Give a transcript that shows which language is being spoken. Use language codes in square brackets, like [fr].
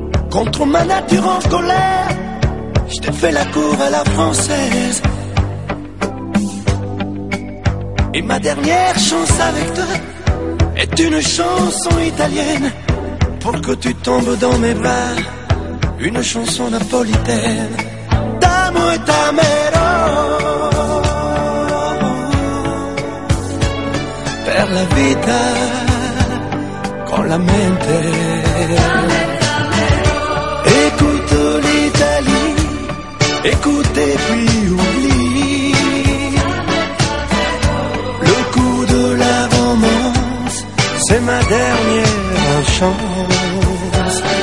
[fr] Contre ma nature en colère, je t'ai fait la cour à la française. Et ma dernière chance avec toi est une chanson italienne. Pour que tu tombes dans mes bras, une chanson napolitaine. [it] T'amo e t'amerò per la vita con la mente. [fr] Écoute l'Italie, écoute et puis oublie. Le coup de la romance, c'est ma dernière chance.